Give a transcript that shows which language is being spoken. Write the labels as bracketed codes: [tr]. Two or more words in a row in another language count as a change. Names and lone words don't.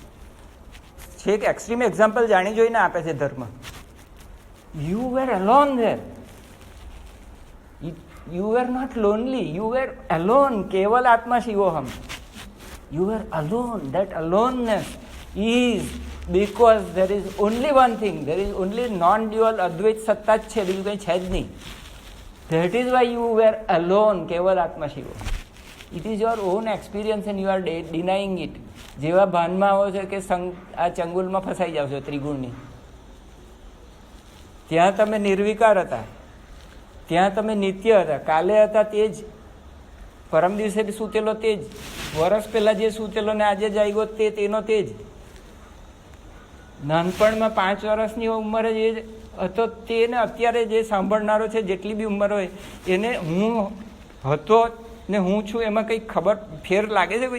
[gu] છે એક [en] extreme example [gu] જાણી જોઈને આપે છે ધર્મ. [en] You were alone there, you were not lonely, you were alone. [gu] કેવલ આત્મા શિવોહમ. [en] You were alone. That aloneness is because there is only one thing, there is only non-dual [gu] અદ્વૈત સત્તા જ છે, બીજું કંઈ છે જ નહીં. [en] That is why you were alone, [gu] કેવલ આત્મા શિવો. [en] It is your own experience and you are denying it. [gu] જેવા ભાનમાં આવો છો કે આ ચંગુલમાં ફસાઈ જાવ છો ત્રિગુણની, ત્યાં તમે નિર્વિકાર હતા, ત્યાં તમે નિત્ય હતા, કાલે હતા તે જ, પરમ દિવસે સૂતેલો તે જ, વર્ષ પહેલા જે સૂતેલો ને આજે જાગ્યો તેનો તે જ, નાનપણમાં 5 વર્ષની ઉંમરે જે હતો તેને અત્યારે જે સાંભળનારો છે, જેટલી બી ઉંમર હોય એને હું હતો ને હું છું એમાં કંઈ ખબર ફેર લાગે છે કોઈ?